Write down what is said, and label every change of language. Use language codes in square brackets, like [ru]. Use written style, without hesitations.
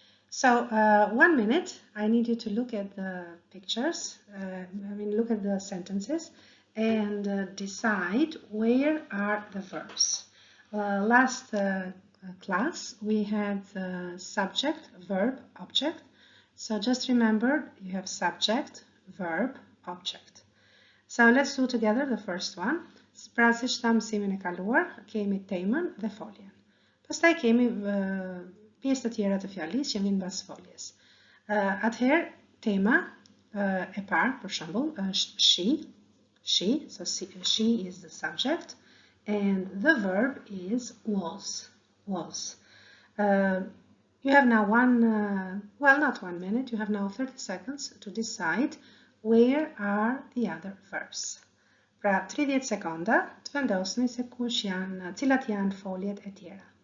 [en] So 1 minute, I need you to look at the pictures, look at the sentences and decide where are the verbs. Last class we had subject, verb, object. So just remember you have subject, verb, object. So let's do together the first one. [sq] Pra si që thamë mësimin e kaluar, kemi temën dhe foljen. Pastaj kemi pjesë të tjera të fjalisë që vinë mbas foljes. Atëherë, tema e parë, për shembull, është [en] she, so she is the subject, and the verb is was. You have now not 1 minute, you have now 30 seconds to decide where are the other verbs. [sq] Pra 30 sekonda të vendosni se cilat janë foljet e tjera.